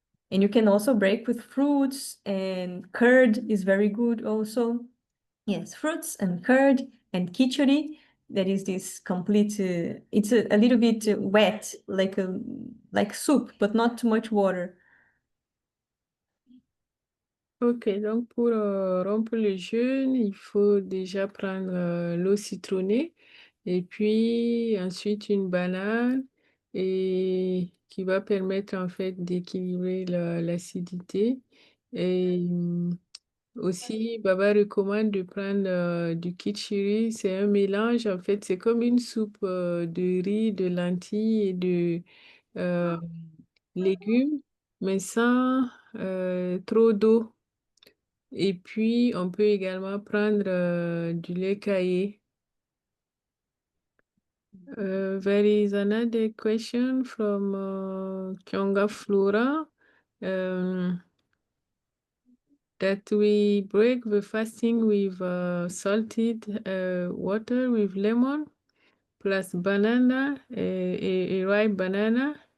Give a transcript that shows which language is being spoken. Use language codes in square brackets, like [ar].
[en] And you can also break with fruits, and curd is very good also. Yes, fruits and curd and khichdi. That is this complete. It's a little bit wet, like soup, but not too much water. [fr] Ok, donc pour rompre le jeûne, il faut déjà prendre l'eau citronnée et puis ensuite une banane et qui va permettre en fait d'équilibrer l'acidité. Et aussi, Baba recommande de prendre du kitchiri. C'est un mélange, en fait, c'est comme une soupe de riz, de lentilles et de légumes. mais sans trop d'eau. Et puis, on peut également prendre du lait caillé. [en] There is another question from Kyonga Flora. That we break the fasting with salted water with lemon plus banana, a ripe banana.